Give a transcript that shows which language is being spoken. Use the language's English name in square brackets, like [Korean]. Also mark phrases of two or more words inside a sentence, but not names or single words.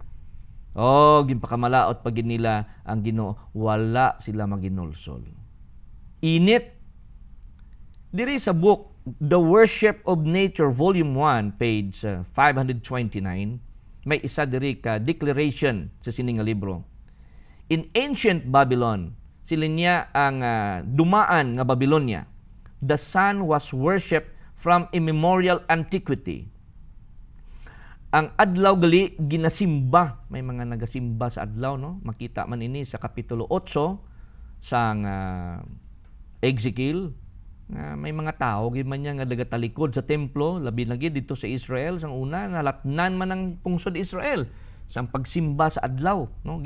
[Hiligaynon] Ginpakamalaot pagid nila ang Ginoo, wala sila maginulsol. Init. Diri sa book The Worship of Nature Volume 1, page 529, may isa diri ka declaration sa sining nga libro. [English] In ancient Babylon, [Hiligaynon] sila niya ang dumaan nga Babylonia. [English] The sun was worshipped from immemorial antiquity. [Hiligaynon] Ang adlaw gali ginasimba. May mga nagasimba sa adlaw, no? Makita man ini sa kapitulo 8 sang Ezekiel Nga may mga tao gid man niya nga nagatalikod sa templo, labi na gid dito sa Israel sang una nalatnan man ang pungsod Israel sang pagsimba sa adlaw, no?